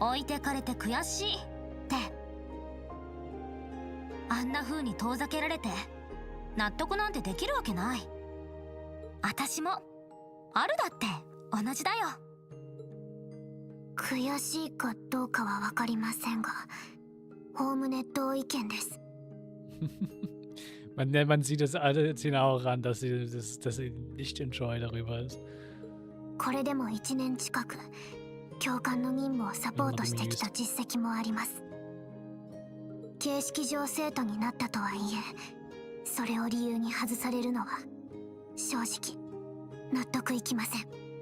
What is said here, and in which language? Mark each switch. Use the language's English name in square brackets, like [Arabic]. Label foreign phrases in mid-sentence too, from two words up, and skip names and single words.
[Japanese] 置いてかれて悔しいってあんな風に遠ざけられて納得なんてできるわけない。私もあるだって同じだよ。悔しいかどうかは分かりませんが、おおむね同意見です。 [German] man sieht es alle ziehen auch ran, dass sie nicht enjoy darüber ist. [Japanese] これでも1年近く教官の任務をサポートしてきた実績もあります。形式上生徒になったとはいえ、それを理由に外されるのは正直納得いきません。